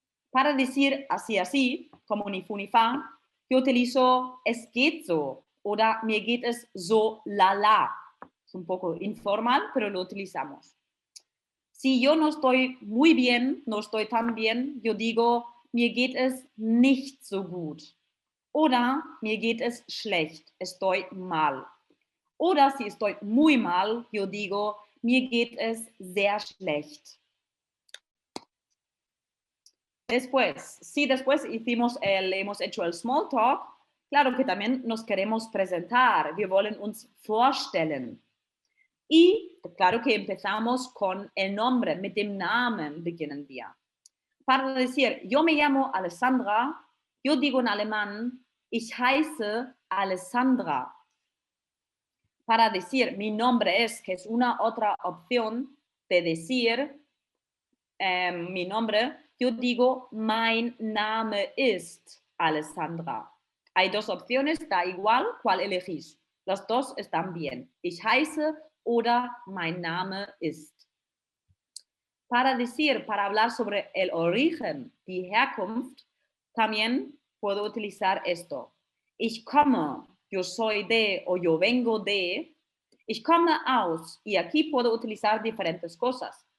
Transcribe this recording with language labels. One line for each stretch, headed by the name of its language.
Spanish: Para decir así, como ni fu ni fa, yo utilizo
German: es geht so. Oder mir geht es so la.
Spanish: Es un poco informal, pero lo utilizamos. Si yo no estoy muy bien, no estoy tan bien, yo digo,
German: mir geht es nicht so gut. Oder mir geht es schlecht,
Spanish: estoy mal. Oder si estoy muy mal, yo digo,
German: mir geht es sehr schlecht.
Spanish: Después, si después hemos hecho el small talk, claro que también nos queremos presentar,
German: wir wollen uns vorstellen.
Spanish: Y claro que empezamos con el nombre,
German: mit dem Namen beginnen wir.
Spanish: Para decir, yo me llamo Alessandra, yo digo en alemán,
German: ich heiße Alessandra.
Spanish: Para decir, mi nombre es, que es una otra opción de decir mi nombre, yo digo,
German: mein Name ist Alessandra.
Spanish: Hay dos opciones, da igual cuál elegís. Las dos están bien.
German: Ich heiße oder mein Name ist.
Spanish: Para hablar sobre el origen, die Herkunft, también puedo utilizar esto.
German: Ich komme,
Spanish: yo soy de o yo vengo de.
German: Ich komme aus,
Spanish: y aquí puedo utilizar diferentes cosas.